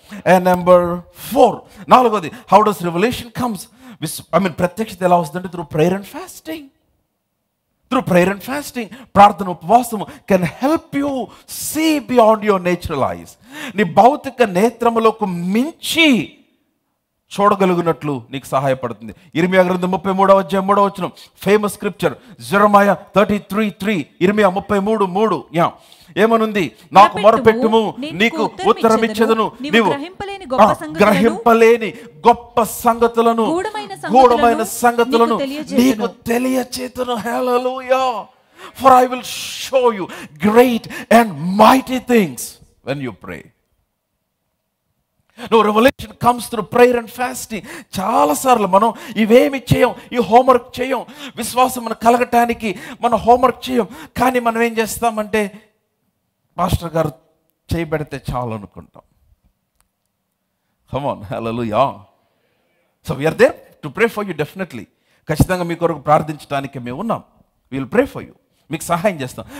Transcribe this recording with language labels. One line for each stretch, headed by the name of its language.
English: And number 4, 4వది, how does revelation comes?
Telugu: ప్రత్యక్షత ఎలా వస్తుందంటే
English: Through prayer and fasting. Through prayer and fasting,
Telugu: ప్రార్థన, ఉపవాసము
English: Can help you see beyond your natural eyes.
Telugu: నీ భౌతిక నేత్రములకు మించి చూడగలిగినట్లు నీకు సహాయపడుతుంది. ఇర్మియా గ్రంథం 33వ అధ్యాయం 3వ వచనం,
English: Famous scripture.
Telugu: జెరమయా 33:3, ఇర్మియా 33:3. ఏమనుంది? నాకు మొరపెట్టుము, నీకు ఉత్తరం ఇచ్చెదను, నీవు గ్రహింపలేని గొప్ప సంగతులను, గూఢమైన సంగతులను నీకు తెలియచేతును. హల్లెలూయా.
English: For I will show you great and mighty things when you pray. No, revelation comes through prayer and fasting.
Telugu: చాలాసార్లు మనం ఇవేమి చేయం, ఈ హోంవర్క్ చేయం. విశ్వాసం మనం కలగటానికి మనం హోంవర్క్ చేయం. కానీ మనం ఏం చేస్తామంటే మాస్టర్ గారు చేయబెడితే చాలు అనుకుంటాం.
English: Come on, hallelujah. So we are there to pray for you definitely.
Telugu: ఖచ్చితంగా మీ కొరకు ప్రార్థించడానికి మేము ఉన్నాం.
English: We will pray for you.
Telugu: మీకు సహాయం చేస్తాం.